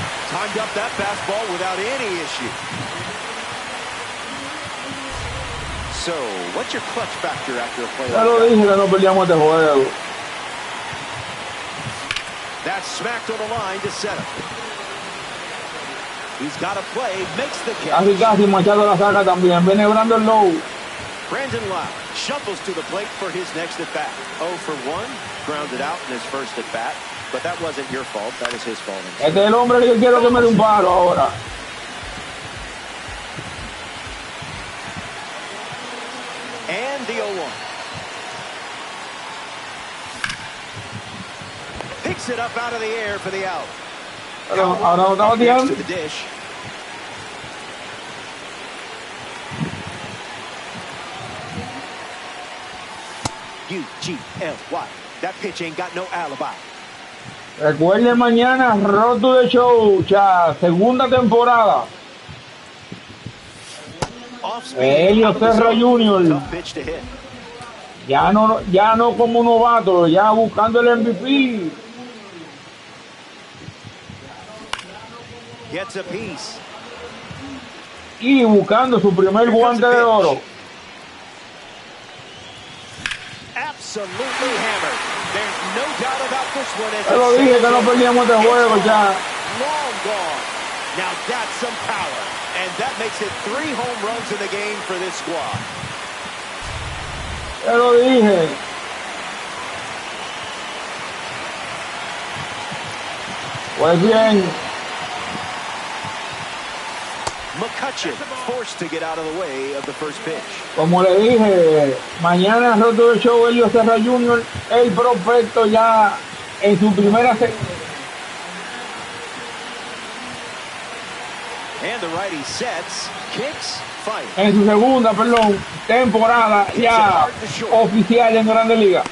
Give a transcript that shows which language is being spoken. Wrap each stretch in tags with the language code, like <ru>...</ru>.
<en>Timed up that fastball without any issue. So, what's your clutch factor after a play</en> <es>Ya lo dije que no peleamos este juego.</es> <en>That's smacked on the line to center. He's got a play, makes the catch.</en> <es>Casi Machado la saca también. Viene Brandon Lowe.</es> <en>Brandon Lowe shuffles to the plate for his next at-bat. 0 for 1, grounded out in his first at-bat, but that wasn't your fault. That was his fault.</en> <es>Este es el hombre que yo quiero que me dé un palo ahora.</es> <en>And the 0-1. Picks it up out of the air for the out.</en> <es>Pero ahora no estamos tirando.</es> <en>To the dish. U-G-L-Y. That pitch ain't got no alibi.</en> <es>Recuerden mañana Road to the Show, ya segunda temporada. Helio Serra Jr. Ya no como novato, ya buscando el MVP.</es> <en>Gets a piece.</en> <es>Y buscando su primer guante de oro.</es> <en>Absolutely hammered. There's no doubt about this one.</en> <es>Te lo dije que no perdíamos este juego ya.</es> <en>Long gone. Now that's some power. And that makes it 3 home runs in the game for this squad.</en> <es>Te lo dije. Pues bien.</es> <en>McCutchen forced to get out of the way of the first pitch.</en> <es>Como le dije, mañana Road to the Show, Helio Serra Jr., el prospecto ya en su primera</es> <en>And the righty sets, kicks, fires.</en> <es>en su segunda, temporada ya oficial en Grandes Ligas.</es>